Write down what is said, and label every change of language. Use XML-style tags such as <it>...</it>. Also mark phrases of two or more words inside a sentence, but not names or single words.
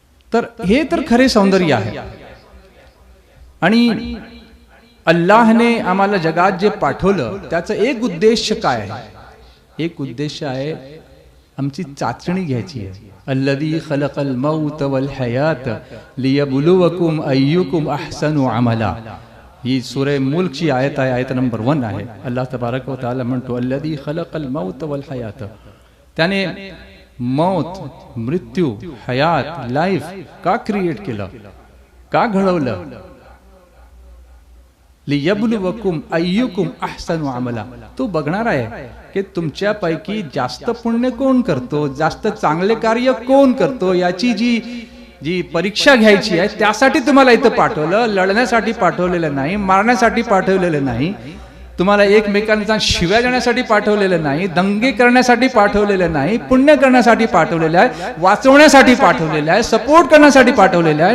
<mr>तर हे तर खरे सौंदर्य आहे. आणि अल्लाहने आम्हाला जगात जे पाठवलं त्याचं एक उद्देश काय आहे? एक उद्देश आहे आमची चाचणी घ्यायची आहे.</mr> <ar>الذي خلق الموت والحياة ليبلوكم أيكم أحسن عملا.</ar> <mr>ही सूरह मुल्कची आयत आहे, आयत नंबर 1 आहे.</mr> <ar>الله تبارك وتعالى म्हणतो الذي خلق الموت والحياة.</ar> <mr>त्याने मौत, मृत्यू, हयात, लाईफ का क्रिएट केलं, का घडवलं?</mr> <ar>ليبلوكم أيكم أحسن عملا.</ar> <mr>तो बघणार आहे की तुमच्यापैकी जास्त पुण्य कोण करतो, जास्त चांगले कार्य कोण करतो, याची जी परीक्षा घ्यायची आहे. त्यासाठी तुम्हाला इथं पाठवलं. लढण्यासाठी पाठवलेलं नाही, मारण्यासाठी पाठवलेलं नाही, तुम्हाला एकमेकांचा शिव्या देण्यासाठी पाठवलेलं नाही, दंगे करण्यासाठी पाठवलेलं नाही, पुण्य करण्यासाठी पाठवलेलं आहे, वाचवण्यासाठी पाठवलेलं आहे, सपोर्ट करण्यासाठी पाठवलेलं आहे.</mr>